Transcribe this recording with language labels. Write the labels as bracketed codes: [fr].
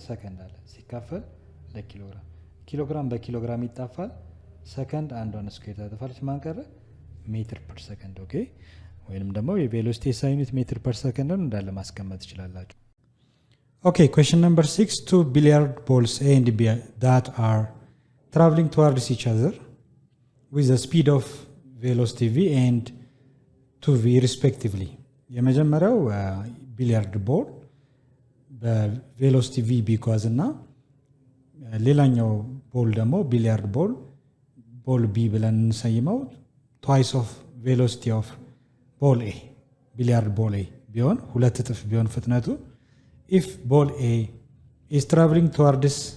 [am] ሰከንድ አለ። ሲካፈል ለኪሎግራም ኪሎግራም በኪሎግራም ይጣፋል። ሰከንድ አንዷን ስኩዌር ታጠፋለች። ማን ቀረ? ሜትር ፐር ሰከንድ። ኦኬ ወይንም ደግሞ የቬሎሲቲ ኤስአይ ዩኒት ሜትር ፐር ሰከንድ ነው እንዳለ ማስቀመጥ ትችላላችሁ። [en] Okay, question number 6. 2 billiard balls A and B that are traveling towards each other with the speed of velocity v and 2v respectively [am] የመጀመሪያው ቢሊያርድ ቦል በቬሎሲቲ v ቢጓዝ እና ሌላኛው ቦል ደግሞ ቢሊያርድ ቦል b ብለን እንሰይመው [en] twice of velocity of ball a [am] ቢሊያርድ ቦል a ቢሆን ሁለት እጥፍ ቢሆን ፍጥነቱ [en] if ball a is traveling towards